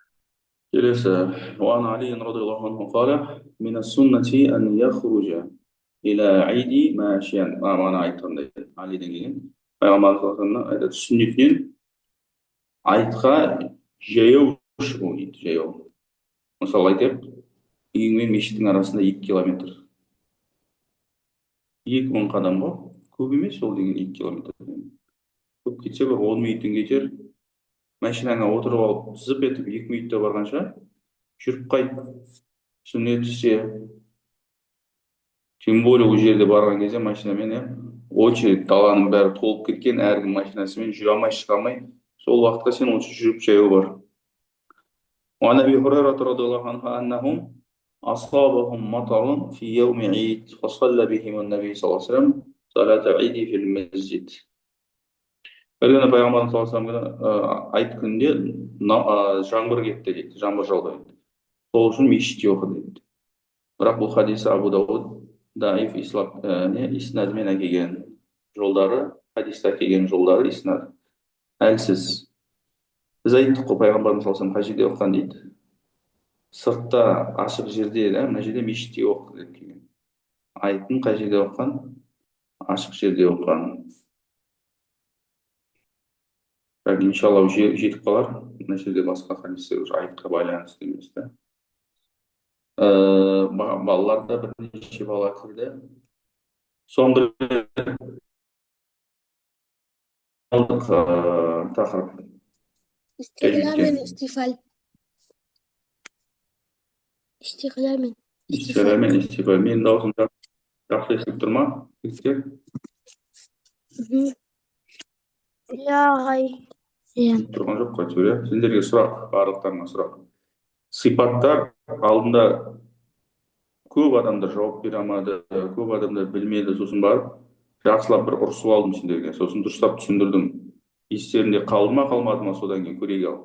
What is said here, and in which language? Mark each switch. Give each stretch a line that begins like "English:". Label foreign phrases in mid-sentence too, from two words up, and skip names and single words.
Kazakh: Келесі,
Arabic: وعن علي رضي الله عنه قال من السنة أن يخرج إلى العيد ماشيا.
Kazakh: Мана айтқандай Алиден келген. Пайғамбар
Arabic: صلى الله عليه وسلم
Kazakh: айтады, сүннетінен айтқа жаяу шығу дейді, жаяу. Мысалы айтайық, үйің мен мешіттің арасында 2 километр. 2000 қадам ғой. Көп емес ол деген 2 километр. Көп кетсе бір 10 минуттен кетер. Машинаңа отырып алып, зып етіп 2 минутта барғанша жүріп қайт. Сүннет істе.
Russian: Тем более
Kazakh: ол жерде барған кезде машинамен, очередь даланың бәрі толып кеткен, әркім машинасымен жүре алмай, шыға алмай. Сол уақытта сен осы жүріп жаяу бар. وعن أبي هريرة رضي الله عنه أنهم أصابهم مطر في يوم عيد فصلى بهم النبي صلى الله عليه وسلم صلاة العيد في المسجد. Bir күні пайғамбарымыз
Arabic: صلى الله عليه وسلم
Kazakh: айт күнінде жаңбыр кетті дейді, жаңбыр жауды дейді. Сол үшін мешітте оқыды дейді. Бірақ бұл хадис Абу Дауд даиф иснадымен әкелген жолдары, хадисте әкелген жолдары иснад әлсіз. Біз айттық қой, пайғамбарымыз
Arabic: صلى الله عليه وسلم
Kazakh: қай жерде оқыған дейді. Сыртта ашық жерде, мына жерде мешітте оқыды деп келген. Айттың қай жерде оқыған? Ашық жерде оқыған. Бірақ иншалла жетіп қалар. Мына жерде басқа хадистер уже айтқа байланысты емес та. Балаларда бірнеше бала кірді. Соңғы тақырып. استغلال من استفال استغلال من Истиғлал мен истифал. Менің даусым жақсы естіліп тұр ма? Жігіттер? يا غي Тұрған жоқ қой әйтеуір, иә. Сендерге сұрақ, барлықтарына сұрақ. Сипаттар алдында көп адамдар жауап бере алмады, көп адамдар білмеді, сосын барып жақсылап бір ұрысып алдым сендерге, сосын дұрыстап түсіндірдім. Естерінде қалды ма қалмады ма, содан кейін көрейік ал.